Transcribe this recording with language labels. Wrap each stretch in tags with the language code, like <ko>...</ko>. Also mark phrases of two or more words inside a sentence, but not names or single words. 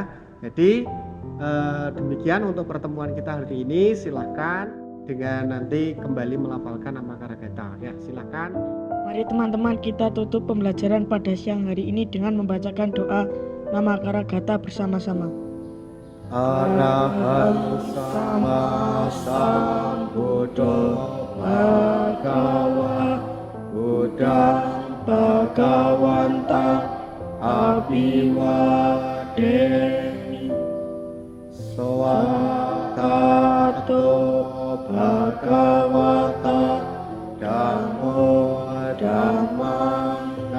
<id>Jadi demikian untuk pertemuan kita hari ini. Silahkan dengan nanti kembali melafalkan nama Karagata ya, silakan. Mari teman-teman kita tutup pembelajaran pada siang hari ini dengan membacakan doa nama Karagata bersama-sama.</id> <pi>Arahang sama sambuddho bhagava Buddhang bhagawantang abiwademi Swakato bhagavata Dhammo dhammang</pi>